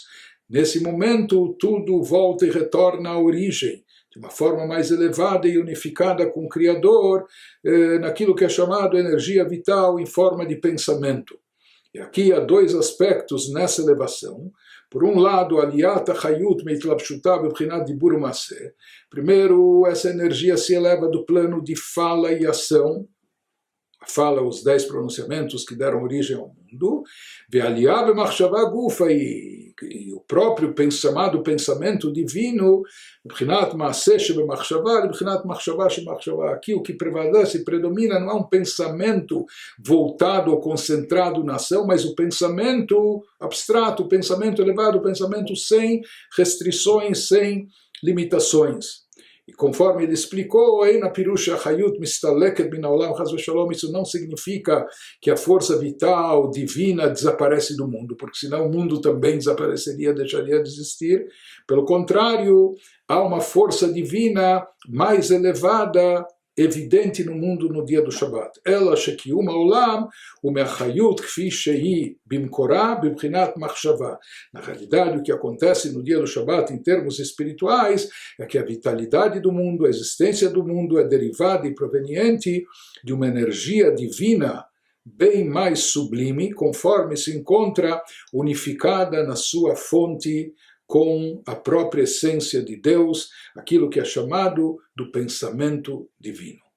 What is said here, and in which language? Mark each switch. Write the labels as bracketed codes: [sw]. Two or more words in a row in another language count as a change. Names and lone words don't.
[pt] Nesse momento, tudo volta e retorna à origem, de uma forma mais elevada e unificada com o Criador, naquilo que é chamado energia vital em forma de pensamento. E aqui há 2 aspectos nessa elevação. Por um lado, [he] עליית החיות מהתלבשותה בבחינת דיבור ומעשה. [pt] Primeiro, essa energia se eleva do plano de fala e ação, a fala, os 10 pronunciamentos que deram origem ao mundo, [he] ועלייה במחשבה גופא, [pt] e o próprio chamado pensamento divino, [he] בבחינת מעשה שבמחשבה, בבחינת מחשבה שבמחשבה. [pt] Aqui o que prevalece, predomina, não é um pensamento voltado ou concentrado na ação, mas o pensamento abstrato, o pensamento elevado, o pensamento sem restrições, sem limitações. E conforme ele explicou, isso não significa que a força vital divina desaparece do mundo, porque senão o mundo também desapareceria, deixaria de existir. Pelo contrário, há uma força divina mais elevada evidente no mundo no dia do Shabbat. [he] אלא שקיום העולם ומהחיות כפי שהיא במקורה בבחינת מחשבה. [pt] Na realidade, o que acontece no dia do Shabbat em termos espirituais é que a vitalidade do mundo, a existência do mundo é derivada e proveniente de uma energia divina bem mais sublime, conforme se encontra unificada na sua fonte com a própria essência de Deus, aquilo que é chamado do pensamento divino.